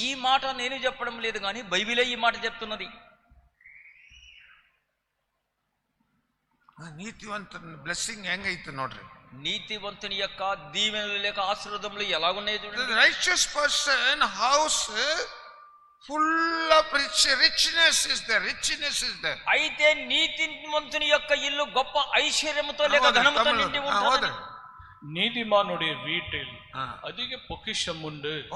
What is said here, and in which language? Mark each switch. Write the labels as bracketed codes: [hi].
[te] ఈ మాట నేను చెప్పడం లేదు కానీ బైబిలే ఈ మాట చెప్తున్నది. నీతివంతుని బ్లెస్సింగ్ [kn] ಹೆಂಗೈತೆ ನೋಡ್ರಿ. [te] నీతివంతుని యొక్క దీవెనలు లేక ఆశీర్వాదములు ఎలాగున్నాయి చూడండి. [en] righteous person house full of richness is there. [te] అయితే నీతివంతుని యొక్క ఇల్లు గొప్ప ఐశ్వర్యముతో లేక ధనముతో నిండి ఉంటుంది. [ta] நீதிமானுடைய வீட்டில் அதிக பொக்கிஷம் உண்டு.